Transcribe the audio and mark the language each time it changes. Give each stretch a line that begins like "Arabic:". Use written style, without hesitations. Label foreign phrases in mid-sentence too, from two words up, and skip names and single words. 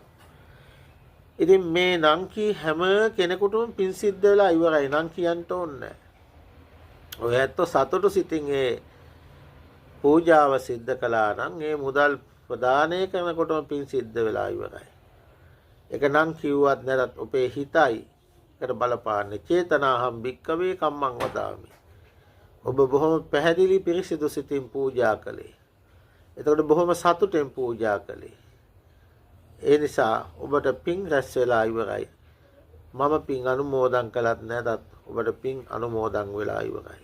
Sinhala: ඉතින් මේ නම් කී හැම කෙනෙකුටම පින් සිද්ධ වෙලා ඉවරයි. නම් කියන්න ඕනේ. ඔය ඇත්ත සතුටු සිතින් ඒ පූජාව සිද්ධ කළා නම් ඒ මුදල් ප්‍රදානය කරනකොටම පින් සිද්ධ වෙලා ඉවරයි. ඒක නම් කිව්වත් නැතත් ඔබේ හිතයි එකට බලපාන්නේ.
Pali: චේතනාහම් භික්කවේ කම්මං වදාමි.
Sinhala: ඔබ බොහොම පැහැදිලි පිරිසිදු සිතින් පූජා කළේ. එතකොට බොහොම සතුටෙන් පූජා කළේ. ඒ නිසා ඔබට පින් රැස් වෙලා ඉවරයි. මම පින් අනුමෝදන් කළත් නැතත් ඔබට පින් අනුමෝදන් වෙලා ඉවරයි.